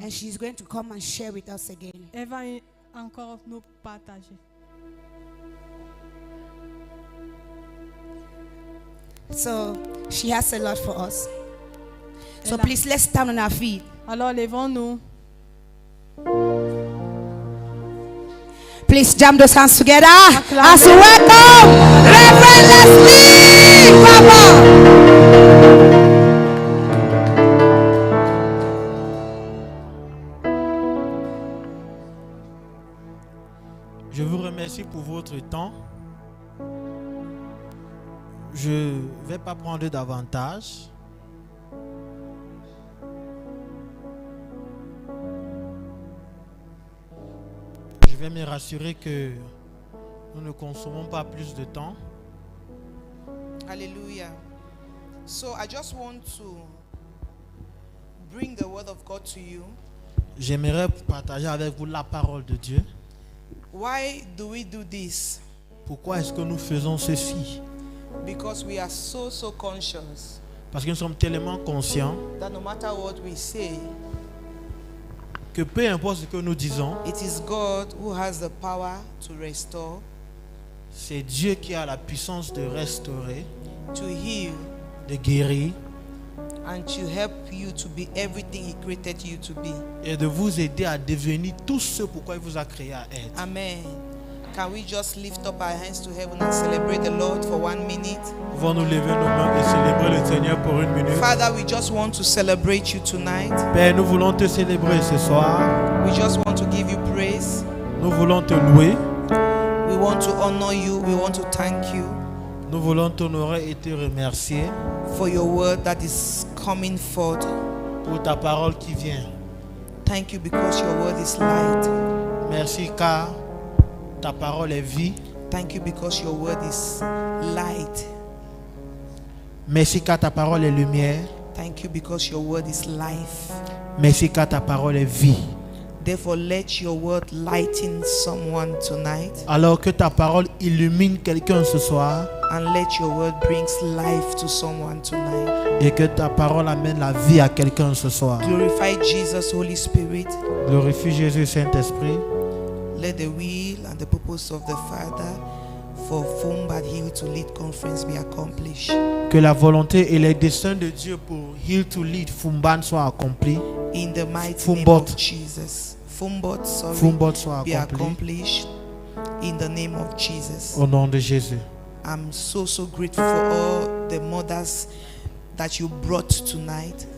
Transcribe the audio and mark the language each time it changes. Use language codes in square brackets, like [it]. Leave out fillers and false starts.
[en] and she's going to come and share with us again. [fr] Elle va encore nous partager. [en] So she has a lot for us. So [fr] Elle a- [en] please, let's stand on our feet. [fr] Alors levons-nous. [en] Please jam those hands together [fr] Acclamez. [en] as we welcome Reverend Leslie Papa. [fr] Je vous remercie pour votre temps. Je ne vais pas prendre davantage. Je vais me rassurer que nous ne consommons pas plus de temps. [en] Hallelujah. So I just want to bring the word of God to you. [fr] J'aimerais partager avec vous la parole de Dieu. [en] Why do we do this? [fr] Pourquoi est-ce que nous faisons ceci? [en] Because we are so conscious [fr] Parce que nous sommes tellement conscients [en] that no matter what we say, [fr] que peu importe ce que nous disons, [en] it is God who has the power to restore, [fr] c'est Dieu qui a la puissance de restaurer, [en] to heal, [fr] de guérir [en] and to help you to be everything He created you to be. [fr] et de vous aider à devenir tout ce pourquoi il vous a créé à être. [en] Amen. Can we just lift up our hands to heaven and celebrate the Lord for 1 minute? [fr] Pouvons nous lever nos mains et célébrer le Seigneur pour une minute. [en] Father, we just want to celebrate you tonight. [fr] Père, nous voulons te célébrer ce soir. [en] We just want to give you praise. [fr] Nous voulons te louer. [en] We want to honor you. We want to thank you [fr] Nous voulons t'honorer et te remercier [en] for your word that is coming forth. [fr] pour ta parole qui vient. [en] Thank you because your word is light. [fr] Merci car ta parole est vie. [en] Thank you because your word is light. [fr] Merci car ta parole est lumière. [en] Thank you because your word is life. [fr] Merci car ta parole est vie. [en] Therefore, let your word lighten someone tonight, [fr] Alors que ta parole illumine quelqu'un ce soir [en] and let your word brings life to someone tonight. [fr] et que ta parole amène la vie à quelqu'un ce soir. [en] Glorify Jesus, Holy Spirit. [fr] Glorifie Jésus, Saint-Esprit. [en] Let the will and the purpose of the Father for Fumbad Hill to Lead Conference be accomplished. [fr] Que la volonté et les desseins de Dieu pour Heal to Lead Fumban soient accomplis. [en] In the mighty [fr] Fumbot. [en] name of Jesus. Fumbot, sorry, [fr] Fumbot soient [en] be [fr] accomplis. [en] accomplished in the name of Jesus. [fr] Au nom de Jésus. [en] I'm so grateful for all the mothers that you brought tonight.